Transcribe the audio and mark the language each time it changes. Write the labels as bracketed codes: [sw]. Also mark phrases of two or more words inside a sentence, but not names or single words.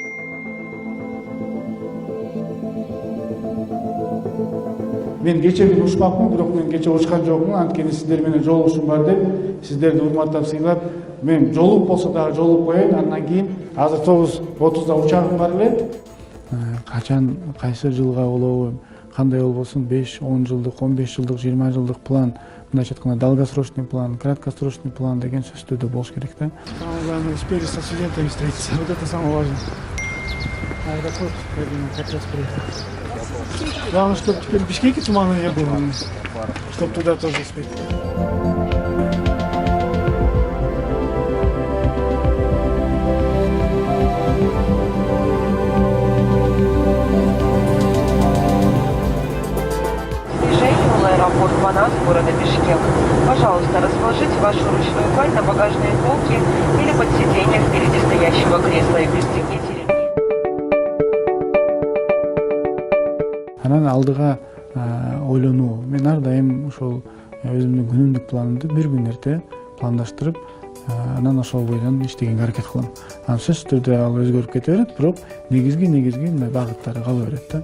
[ky] Мен кече бир учмакмын, бирок мен кече учкан жокмун, анткени сиздер менен жолугушум бар деп, сиздерди урматтап сыйлап, мен жолугуп болсо дагы жолугуп коеюн. Андан кийин азыр 9:30 учагым бар эле. Качан, кайсы жылга болобу, кандай болбосун, 5-10 жылдык, 15 жылдык, 20 жылдык план, мындайча айтканда [ru] долгосрочный план, краткосрочный план [ky] деген сөздөр да болуш керек да. [ru] Самое главное, успели со студентами встретиться. Вот это самое важное. Аэропорт, как раз приехал. Главное, чтобы теперь в Бишкеке тумана не было, чтобы туда тоже успеть. Движение в аэропорт Манас города Бишкек. Пожалуйста, расположите вашу ручную кладь на багажные полки или под сиденье впереди стоящего кресла и пристегните ремни. [ky] Анан алдыга ойлонуу. Мен ар дайым ошол өзүмдүн күнүмдүк планымды бир күн эрте пландаштырып, анан ошол бойдон иштегенге аракет кылам. Анан сөзсүз түрдө ал өзгөрүп кете берет, бирок негизги мындай багыттары кала берет да.